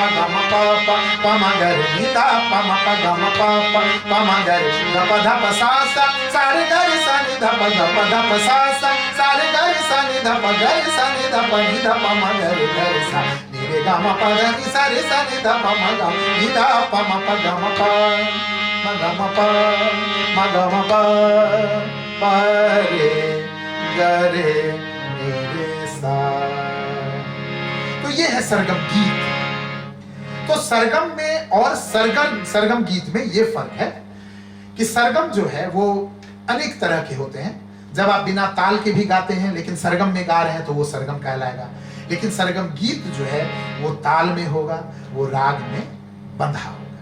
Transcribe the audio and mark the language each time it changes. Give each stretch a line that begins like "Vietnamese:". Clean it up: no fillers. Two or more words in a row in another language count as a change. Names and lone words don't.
Hindi: ग म प प प म ग रे निधा प म प ग म प प प म ग रे ग प ध प सा रे ग रे सा नि ध प ध प सा रे ग रे सा नि ध प ग रे सा नि ध प म ग रे सा नि रे ग म प ध नि सा रे सा नि ध प म ग नि ध प म प ग म प म ग म प म ग म प प रे ग रे नि रे सा। तो ये है सरगम गीत। तो सरगम में और सरगम गीत में ये फर्क है कि सरगम जो है वो अनेक तरह के होते हैं। जब आप बिना ताल के भी गाते हैं लेकिन सरगम में गा रहे हैं तो वो सरगम कहलाएगा। लेकिन सरगम गीत जो है वो ताल में होगा, वो राग में बंधा होगा।